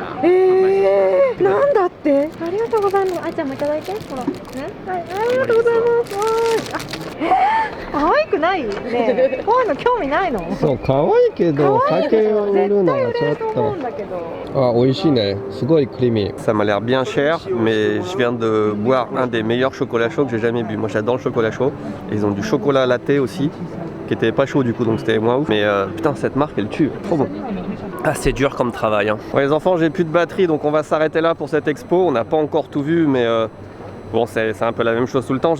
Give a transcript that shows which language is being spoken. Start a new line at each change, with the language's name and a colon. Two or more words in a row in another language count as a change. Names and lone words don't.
Japanese: なんだって。ありがとうございます。あいちゃんもいただいて。ほら、ね、はい、ありがとうございます。可愛くない？ね、こういうの興味ないの？そう、可愛いけど、酒を売るのはちょっと。Ah, おいしいね、すごい creamy.
French: Ça m'a l'air bien cher, mais je viens de boire un des meilleurs chocolats chauds que j'ai jamais bu. Moi, j'adore le chocolat chaud. Et ils ont du chocolat latte aussi, qui était pas chaud du coup, donc c'était moins ouf. Mais putain, cette marque, elle tue. Trop bon. Ah, c'est dur comme travail. Hein. Bon, les enfants, j'ai plus de batterie, donc on va s'arrêter là pour cette expo. On n'a pas encore tout vu, mais bon, c'est un peu la même chose tout le temps.